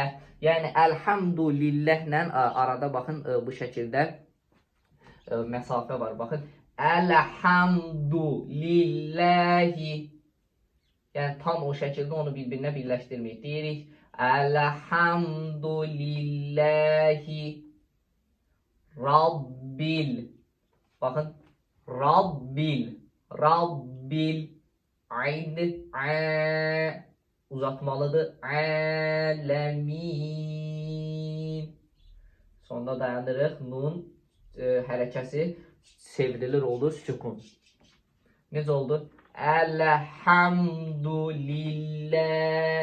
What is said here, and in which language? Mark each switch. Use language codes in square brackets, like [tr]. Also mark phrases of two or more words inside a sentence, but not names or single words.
[az] Yəni elhamdülillahlə arada baxın bu şəkildə məsafə var. Baxın. Elhamdülillahi. Yəni tam o şəkildə onu bir-birinə birləşdirməyik. Deyirik [ar] الحمد لله رب. [az] Baxın [ar] ربِّ. ربِّ. [az] Ayn uzatmalıdır. Ələmin. Sonda dayanırıq. Nun hərəkəsi sevrilir, olur sükun. Necə oldu? Elhamdülillah.